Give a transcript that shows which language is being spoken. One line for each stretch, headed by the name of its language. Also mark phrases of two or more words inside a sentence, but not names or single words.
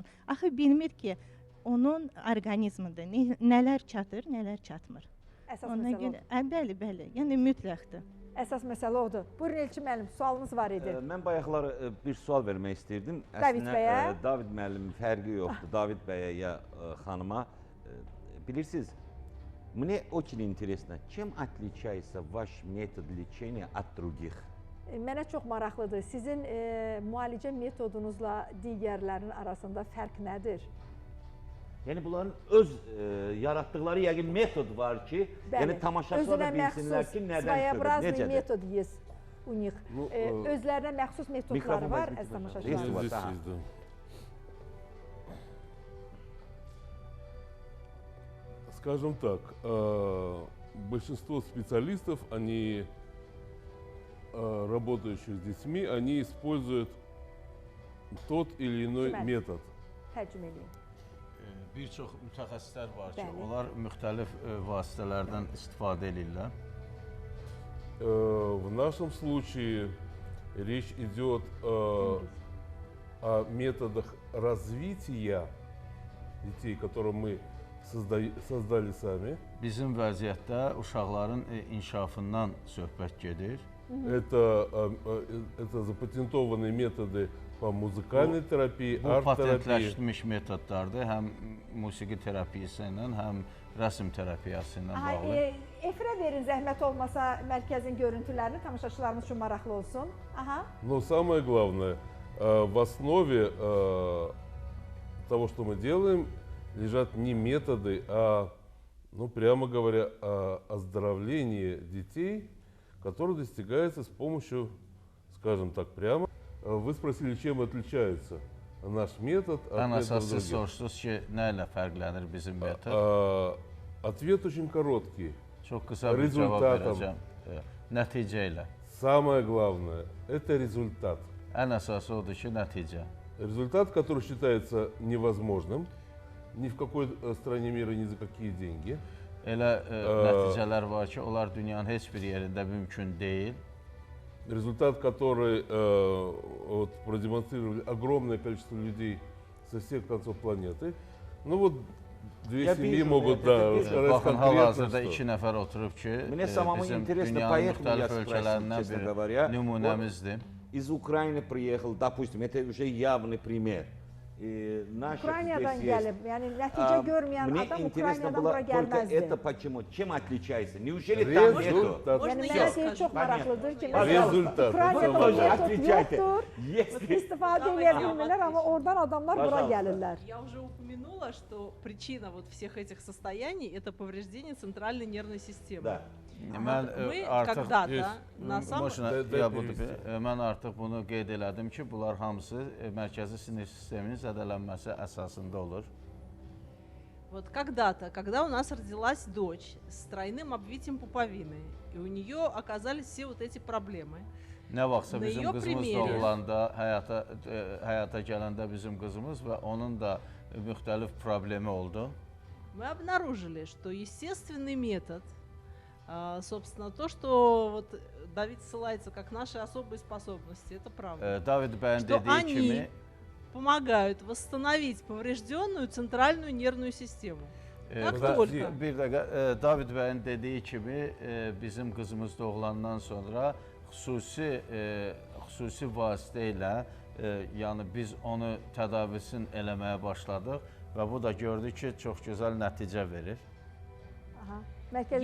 Azerbaijani: Axı bilmir ki, onun orqanizmində nələr çatır, nələr çatmır. Əsas məsələ odur. Bəli, yəni mütləqdir. Əsas məsələ odur. Buyurun Elçin müəllim, sualınız var idi. Mən bayaqlar bir sual vermək istirdim. David bəyə? David müəllim fərqi yoxdur. David bəyə ya xanıma. Bilirsiniz,
Russian: мне очень интересно, чем отличается ваш метод лечения от других?
Azerbaijani: Mənə çox maraqlıdır. Sizin müalicə metodunuzla digərlərin arasında fərq nədir? Yəni bunların öz yaratdıqları yəqin metod var ki, yəni tamaşaçılar da bilsinlər ki, nədən söhbət, necədir?
Russian: Metod есть у них.
Azerbaijani: Özlərinə məxsus metodları var, əziz tamaşaçılar.
Russian: Скажем так, большинство специалистов, они работающих с детьми, они используют tот или иной метод.
Azerbaijani: Tərcümə edin. Bir çox mütəxəssislər var ki, onlar müxtəlif vasitələrdən istifadə edirlər.
Russian: В нашем случае речь идет о методах развития детей, которые мы создали сами.
Azerbaijani: Bizim vəziyyətdə uşaqların inkişafından söhbət gedir.
Russian: Это запатентованные методы по музыкальной терапии,
Azerbaijani: bu patentləşdirilmiş metodlardır, həm musiqi terapiyası ilə, həm rəsm terapiyası ilə bağlı. Efirə verin, zəhmət olmasa mərkəzin görüntülərini tamaşaçılarımız üçün maraqlı olsun.
Russian: Но самое главное, в основе того, что мы делаем, лежат не методы, а, ну, прямо говоря, оздоровление детей, которое достигается с помощью, скажем так, прямо. Вы спросили, чем отличается наш метод от метода других.
Azerbaijani: Soruşdunuz ki, nə ilə fərqlənir bizim metod?
Russian: Ответ очень короткий.
Azerbaijani: Çox qısa bir cavab verəcəm. Nəticə ilə.
Russian: Самое главное – это результат.
Azerbaijani: Ən əsası odur ki, nəticə.
Russian: Результат, который считается невозможным ни в какой стране мира, ни за какие деньги.
Azerbaijani: Elə nəticələr var ki, onlar dünyanın heç bir yerində mümkün deyil.
Russian: Результат, который вот, продемонстрировали огромное количество людей со всех концов планеты. Ну вот две семьи могут рассказать конкретно,
Azerbaijani: что. 2 nəfər oturub ki, bizim dünyanın müxtəlif ölkələrindən bir nümunəmizdir.
Russian: Из Украины приехал, допустим, это уже явный пример. Наших
Azerbaijani: Ukraynadan
Russian: здесь
Azerbaijani: gəlib,
Russian: есть.
Azerbaijani: yəni nəticə görməyən
Russian: Мне
Azerbaijani: adam
Russian: интересно
Azerbaijani: Ukraynadan
Russian: было
Azerbaijani: bura
Russian: только
Azerbaijani: gəlməzdi.
Russian: это почему? Чем отличается? Неужели там нету? Результат. Можно
Azerbaijani: Yəni
Russian: я
Azerbaijani: mənə
Russian: скажу?
Azerbaijani: deyir çox maraqlıdır ki,
Russian: Результат.
Azerbaijani: Ukraynada
Russian: Это
Azerbaijani: metod
Russian: Отвечайте.
Azerbaijani: yoxdur,
Russian: Если
Azerbaijani: istifadə
Russian: Давайте
Azerbaijani: edə
Russian: я вам
Azerbaijani: bilmirlər, amma
Russian: отвечу.
Azerbaijani: oradan adamlar bura
Russian: Пожалуйста.
Azerbaijani: gəlirlər.
Russian: Я уже упомянула, что причина вот всех этих состояний – это повреждение центральной нервной системы. Да.
Azerbaijani: Mən
Russian: Мы
Azerbaijani: artıq
Russian: когда-то на самом...
Azerbaijani: Başına Də- ya budur. dəqiq. Mən artıq bunu qeyd elədim ki, bunlar hamısı mərkəzi sinir sisteminin zədələnməsi əsasında olur.
Russian: Вот когда-то, когда у нас родилась дочь с тройным обвитием пуповины, и у нее оказались все вот эти проблемы,
Azerbaijani: Nə vaxtsa
Russian: Na
Azerbaijani: bizim
Russian: ее
Azerbaijani: qızımız
Russian: примере.
Azerbaijani: doğulanda, həyata gələndə bizim qızımız və onun da müxtəlif problemi oldu.
Russian: мы обнаружили, что естественный метод, собственно, то, что вот Давид ссылается как наши особые способности, это правда,
Azerbaijani: David bəyin
Russian: что
Azerbaijani: dediyi kimi
Russian: они помогают восстановить поврежденную центральную нервную систему. Как
Azerbaijani: və
Russian: только
Azerbaijani: bir dəqiqə David bəyin dediyi kimi bizim qızımız doğulandan sonra xüsusi vasitə ilə yəni biz onu tədavisini eləməyə başladıq və bu da gördük ki, çox gözəl nəticə verir. Aha. Mərkəzi